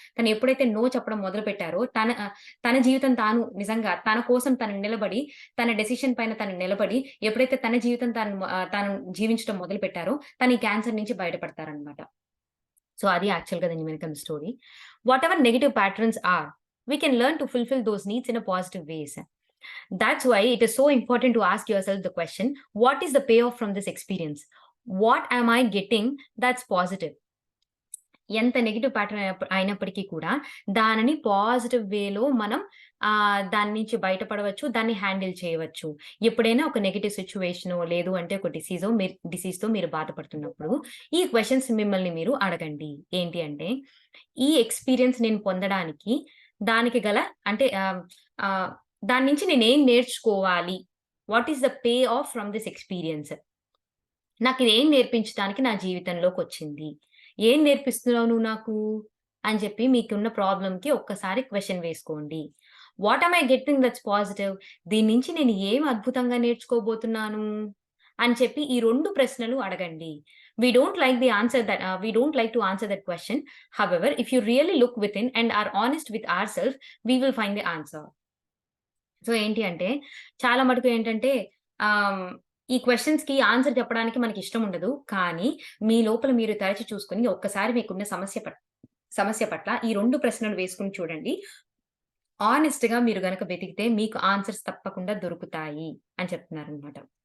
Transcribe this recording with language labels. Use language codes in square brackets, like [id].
[te] తను ఎప్పుడైతే నో చెప్పడం మొదలుపెట్టారో, తన జీవితం నిజంగా తన కోసం తను నిలబడి, తన డెసిషన్ పైన తను నిలబడి, ఎప్పుడైతే తన జీవితం తాను జీవించడం మొదలుపెట్టారో, తను ఈ క్యాన్సర్ నుంచి బయటపడతారనమాట. సో, అది యాక్చువల్‌గా దీని వెనకాల story. [en] Whatever negative patterns are, we can learn to fulfil those needs in a positive ways. That's why it is so important to ask yourself the question, what is the payoff from this experience? What am I getting that's positive? [te] ఎంత negative pattern అయినప్పటికీ కూడా దానిని positive వేలో మనం దాని నుంచి బయటపడవచ్చు. దాన్ని హ్యాండిల్ చేయవచ్చు. ఎప్పుడైనా ఒక నెగెటివ్ సిట్యుయేషనో లేదు అంటే ఒక డిసీజ్‌తో మీరు బాధపడుతున్నప్పుడు ఈ క్వెషన్స్ మిమ్మల్ని మీరు అడగండి. ఏంటి అంటే ఈ ఎక్స్‌పీరియన్స్ నేను పొందడానికి దానికి గల అంటే ఆహ్, దాని నుంచి నేనేం నేర్చుకోవాలి? [en] What is the payoff from this experience? [te] నాకిదేం నేర్పించడానికి నా జీవితంలోకొచ్చింది? ఏం నేర్పిస్తున్నావు నువ్వు నాకు? అని చెప్పి మీకున్న ప్రాబ్లమ్‌కి ఒక్కసారి క్వెషన్ వేసుకోండి. [en] What am I getting that's positive? [te] దీని నుంచి నేను ఏం అద్భుతంగా నేర్చుకోబోతున్నాను? అని చెప్పి ఈ 2 ప్రశ్నలు అడగండి. [en] We don't like to answer that question. However, if you really look within and are honest with ourselves, we will find the answer. [te] So, ఏంటి అంటే చాలా మటుకు ఏంటంటే ఆహ్, ఈ క్వెషన్స్‌కి ఆన్సర్ చెప్పడానికి మనకిష్టం ఉండదు. కానీ మీ లోపల మీరు తరచి చూసుకొని ఒక్కసారి మీకున్న సమస్య పట్ల ఈ 2 ప్రశ్నలు వేసుకొని చూడండి. హానెస్ట్‌గా మీరు గనక వెతికితే మీకు ఆన్సర్స్ తప్పకుండా దొరుకుతాయి అని చెప్తున్నారనమాట.